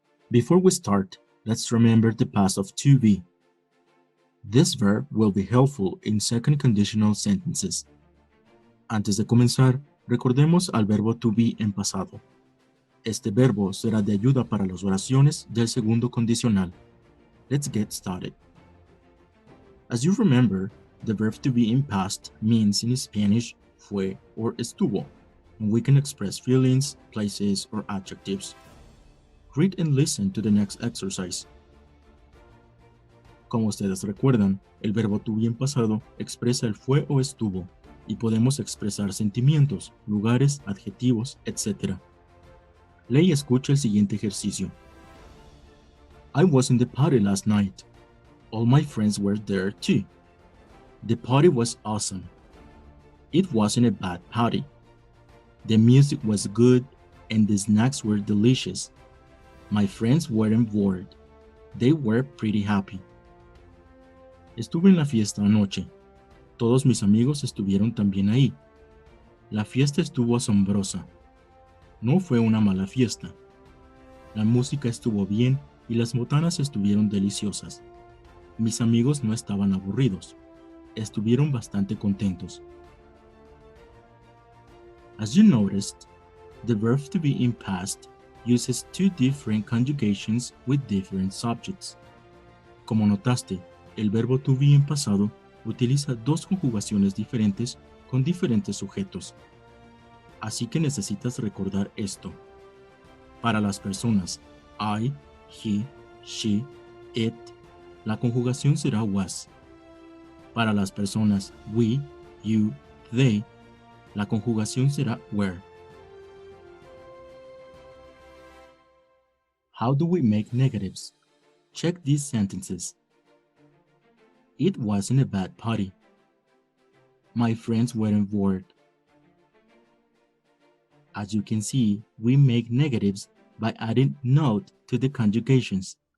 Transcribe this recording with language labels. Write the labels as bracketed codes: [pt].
[en] Before we start, let's remember the past of to be. This verb will be helpful in second conditional sentences. [es] Antes de comenzar, recordemos al verbo to be en pasado. Este verbo será de ayuda para las oraciones del segundo condicional. [en] Let's get started. As you remember, the verb to be in past means in Spanish fue or estuvo, and we can express feelings, places, or adjectives. Read and listen to the next exercise. [es] Como ustedes recuerdan, el verbo to be en pasado expresa el fue o estuvo, y podemos expresar sentimientos, lugares, adjetivos, etc. Lee y escucha el siguiente ejercicio. [en] I was in the party last night. All my friends were there too. The party was awesome. It wasn't a bad party. The music was good and the snacks were delicious. My friends weren't bored. They were pretty happy. [es] Estuve en la fiesta anoche. Todos mis amigos estuvieron también ahí. La fiesta estuvo asombrosa. No fue una mala fiesta. La música estuvo bien y las botanas estuvieron deliciosas. Mis amigos no estaban aburridos. Estuvieron bastante contentos. [en] As you noticed, the verb to be in past uses two different conjugations with different subjects. [es] Como notaste, el verbo to be en pasado utiliza dos conjugaciones diferentes con diferentes sujetos. Así que necesitas recordar esto. Para las personas I, he, she, it, la conjugación será was. Para las personas we, you, they, la conjugación será were. [en] How do we make negatives? Check these sentences. It wasn't a bad party. My friends weren't bored. As you can see, we make negatives by adding not to the conjugations.